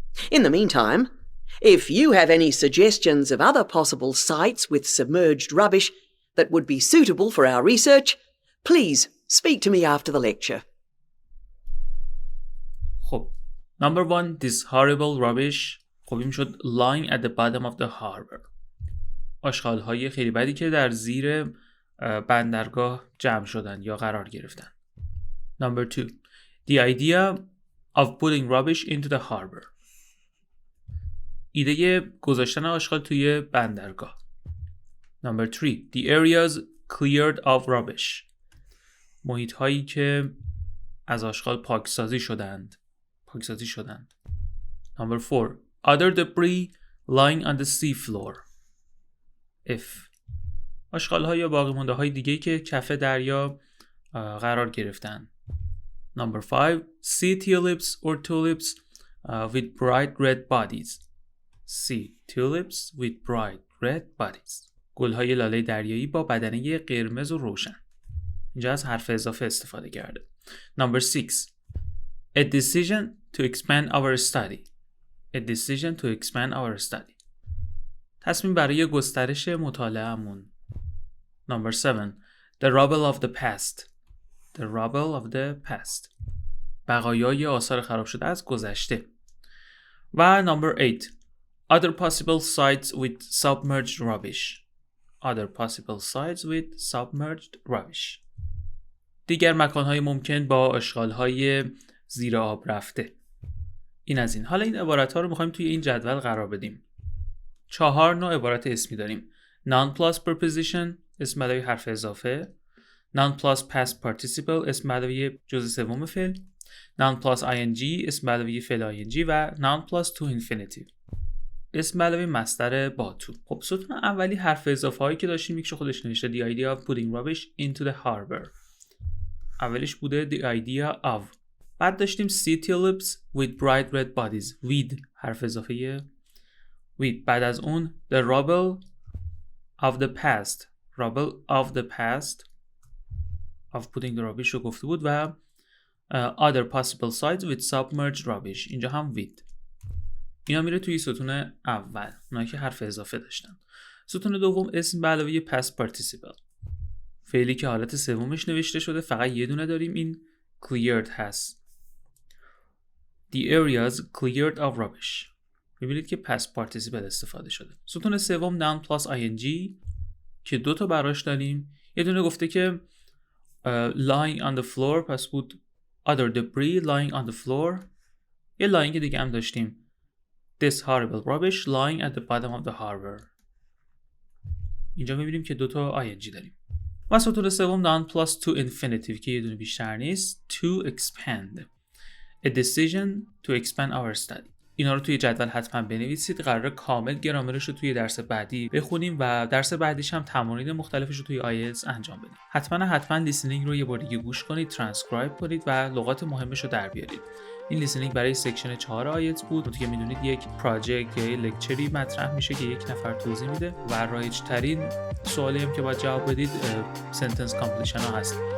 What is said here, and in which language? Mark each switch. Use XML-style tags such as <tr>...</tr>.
<en>In the meantime, if you have any suggestions of other possible sites with submerged rubbish that would be suitable for our research, please speak to me after the lecture. خب Number 1 This horrible rubbish.</en> <fa>خب این شد</fa> <en>lying at the bottom of the harbor.</en> <fa>آشغال‌های خیلی بدی که در زیر بندرگاه جمع شدن یا قرار گرفتن.</fa> <en>Number 2 The idea of putting rubbish into the harbor.</en> <fa>ایده گذاشتن آشغال توی بندرگاه.</fa> <en>Number 3 The areas cleared of rubbish.</en> <fa>محیط هایی که از آشغال پاکسازی شدند.</fa> <en>Number 4 Other debris lying on the sea floor.</en> <fa>F آشغال ها یا باقی مانده های دیگه که کف دریا قرار گرفتن.</fa> <en>Number 5. See tulips or tulips with bright red bodies. See tulips with bright red bodies.</en> <fa>گل‌های لاله دریایی با بدنه قرمز و روشن. اینجا از حرف اضافه استفاده کرده.</fa> <en>Number 6. A decision to expand our study. A decision to expand our study.</en> <fa>تصمیم برای گسترش مطالعه‌مون.</fa> <en>Number 7. The rubble of the past. The rubble of the past.</en> <fa>بقایای آثار خراب شده از گذشته.</fa> <en>و number 8. Other possible sites with submerged rubbish. Other possible sites with submerged rubbish.</en> <fa>دیگر مکان‌های ممکن با اشغال‌های زیر آب رفته. این از این. حالا این عبارت‌ها رو می‌خوایم توی این جدول قرار بدیم. 4 نوع عبارت اسمی داریم.</fa> <en>Noun plus preposition</en> <fa>اسم علاوه حرف اضافه.</fa> <en>Noun plus past participle</en> <fa>اسم علاوه جزء سوم فعل.</fa> <en>Noun plus ing</en> <fa>اسم علاوه فعل ing و</fa> <en>Noun plus to infinitive</en> <fa>اسم علاوه مصدر با تو. خب ستون اولی حرف اضافه هایی که داشتیم یکیش خودش نوشته</fa> <en>the idea of putting rubbish into the harbor.</en> <fa>اولش بوده</fa> <en>the idea of.</en> <fa>بعد داشتیم</fa> <en>see tulips with bright red bodies.</en> <fa>with حرف اضافه with. بعد از اون</fa> <en>the rubble of the past. rubble of the past of putting the rubbish</en> <fa>رو گفته بود و</fa> <en>other possible sites with submerged rubbish.</en> <fa>اینجا هم with. اینا میره توی ستون اول، اونایی که حرف اضافه داشتن. ستون دوم اسم به علاوه past participle. فعلی که حالت سومش نوشته شده فقط یه دونه داریم، این cleared هست.</fa> <en>The areas cleared of rubbish.</en> <fa>میبینید که past participle استفاده شده. ستون سوم</fa> <en>noun plus ing</en> <fa>که دو تا براش داریم. یه دونه گفته که</fa> <en>lying on the floor،</en> <fa>پس بود</fa> <en>other debris lying on the floor.</en> <fa>یه لاینگ دیگه هم داشتیم</fa> <en>this horrible rubbish lying at the bottom of the harbor.</en> <fa>اینجا میبینیم که دوتا ing داریم. و ستون سوم</fa> <en>noun plus to infinitive</en> <fa>که یه دونه بیشتر نیست to expand.</fa> <en>A decision to expand our study.</en> <fa>اینا رو توی جدول حتما بنویسید. قراره کامل گرامرش رو توی درس بعدی بخونیم و درس بعدیش هم تمارین مختلفش رو توی IELTS انجام بدیم. حتما لیسنینگ رو یه بار دیگه گوش کنید، ترانسکرایب کنید و لغات مهمش رو در بیارید. این لیسنینگ برای سکشن 4 IELTS بود که میدونید یک پراجکت یا یک لکچری مطرح میشه که یک نفر توضیح میده و رایج ترین سوالی هم که باید جواب بدید سنتنس کامپلیشن ها هست.</fa>